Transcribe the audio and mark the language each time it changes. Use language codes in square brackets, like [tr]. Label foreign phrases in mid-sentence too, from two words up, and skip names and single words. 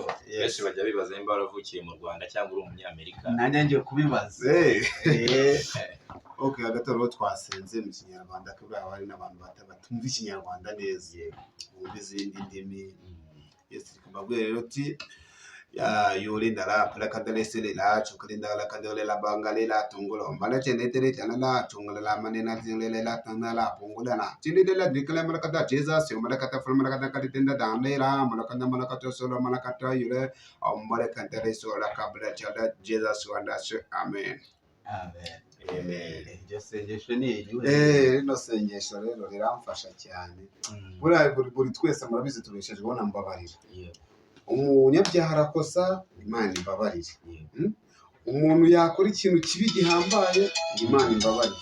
[rw] benshi bajya bibaza nimba waravukiye mu Rwanda cyangwa uri umunyamerika. Nanjye ngiye kubibaza. Okay, hagati aho twasenze mu Kinyarwanda kubera hari n'abantu batumva Ikinyarwanda neza. Bumva izindi ndimi. Yes, reka mbabwire rero ati ya yolinda la pala kadale sele la chukalinda la kadale la bangale la tungulo mala chenetele tana la chungala la manena zingele la tana la pungula na chilide la dikala mala kada Jesus yo mala kata ful mala kada kadinda dande la mala kata solo mala kata yule mala kadale solo kabla chala Jesus wanda amen. Amen. Amen. Iryo sengesho ni iriwe. Rino sengesho rero riramfasha cyane. Buri twese murabizi tubeshejweho na mbabarira. Umunyabyaha arakosa, Imana imbabarire. Umuntu yakora ikintu kibi gihambaye, Imana imbabarire.